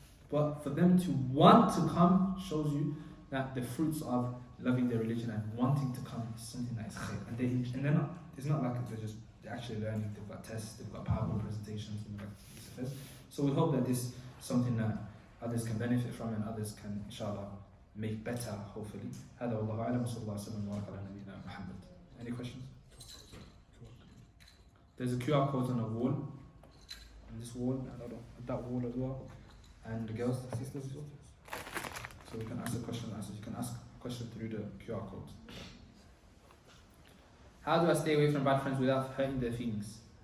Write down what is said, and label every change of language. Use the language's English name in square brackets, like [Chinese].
[English] But for them to want to come shows you that the fruits of loving their religion and wanting to come is something that is khair. And they're not, it's not like they're actually learning, they've got tests, they've got PowerPoint presentations, and like. So we hope that this is something that others can benefit from and others can, inshallah, make better, hopefully. [Arabic] هذا والله أعلم وصلى الله وسلم وبارك على نبينا محمد. [English] Any questions? There's a QR code on a wall, on this wall, and that wall as well, and the girls, the sisters as well. So we can ask a question and answer. You can ask a question through the QR code. How do I stay away from bad friends without hurting their feelings?